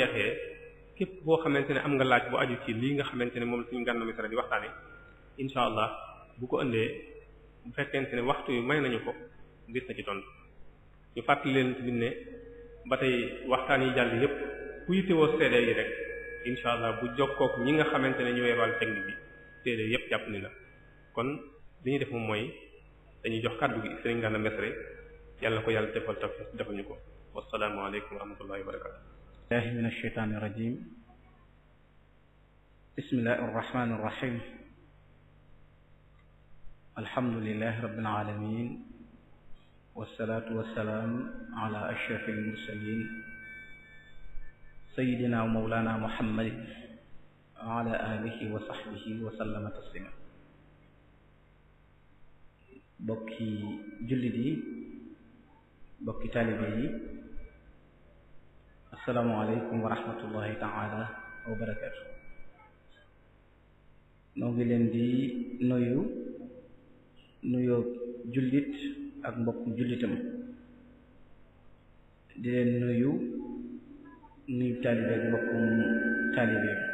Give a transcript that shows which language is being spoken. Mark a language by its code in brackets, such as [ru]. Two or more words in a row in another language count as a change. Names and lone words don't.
[wo] jeexee képp boo xamante ne am nga laaj bu aju ci lii nga xamante ne moom suñu Gana Messere di waxtaane [ar] إن شاء الله [wo] bu ko ëndee bu fekkente ne waxtu wi may nañu ko gis na ci tontu ñu fàttali leen tamit ne ba tey waxtaan yi jàll yépp ku yittewoo CD yi rek [ar] إن شاء الله [wo] bu jokkook ñi nga xamante ne ñooy wàllu technique bi CD yépp jàpp ni la kon li ñuy def moom mooy dañuy jox kàddu gi Serigne Gana Messere yàlla na ko yàlla defal taf defal ñu ko [ar] والسلام عليكم ورحمة الله وبركاته بالله من الشيطان الرجيم بسم الله الرحمن الرحيم الحمد لله رب العالمين والصلاة والسلام على أشرف المرسلين سيدنا ومولانا محمد وعلى آله وصحبه وسلم تسليما [wo] bokki jullit yi bokki taalibe yi [ar] السلام عليكم ورحمة الله تعالى وبركاته [wo] noo ngi leen di nuyoo jullit ak mbokku jullitam di leen nuyu taalibe ak mbokkum taalibe